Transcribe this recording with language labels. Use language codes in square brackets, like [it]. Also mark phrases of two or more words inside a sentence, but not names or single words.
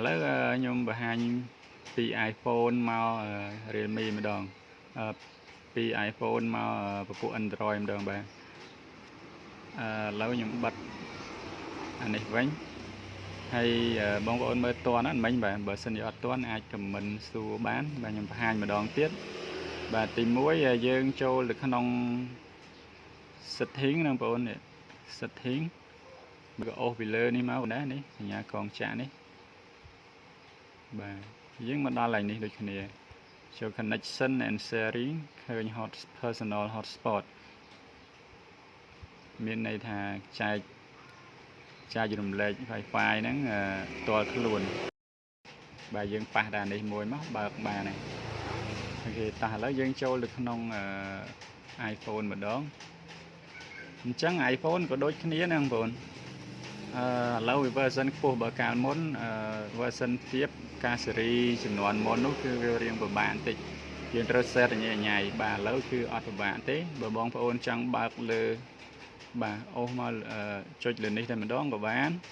[km] ឡូវខ្ញុំបង្ហាញពី iPhone មក Realme ម្ដងពី iPhone មកពពួក Android ម្ដងបាទឥឡូវខ្ញុំបិទអានេះវិញហើយបងប្អូនមើលតន់ហ្នឹងមិញបាទបើសិនជាអត់តន់អាច comment សួរបានបាទខ្ញុំបង្ហាញម្ដងទៀតបាទទី1យើងចូលទៅក្នុង setting ណាបងប្អូននេះ setting បើអូសពីលើនេះមកណានេះសញ្ញាកងចាក់នេះ បាទយើងមកដល់កន្លែងនេះដូចគ្នាចូល [en] connection and sharing [km] ឃើញ [en] personal hotspot [km] មានន័យថាចែករំលែក Wi-Fi ហ្នឹងតលខ្លួនបើ យើងប៉ះដាននេះមួយមកបើកបានហើយអូខេតោះឥឡូវយើងចូលទៅក្នុង iPhone ម្ដងអញ្ចឹង iPhone ក៏ដូចគ្នាណាបងប្អូនឥឡូវ version ខ្ពស់បើកាលមុនversion ទាបការស៊េរីចំនួនមុននោះគឺវារៀងពិបាកបន្តិចយើងត្រូវ set ញ៉ៃបាទឥឡូវគឺអត់ពិបាកទេបើបងប្អូនចង់បើកលើបាទអូសមកចុចលើនេះតែម្ដងក៏បាន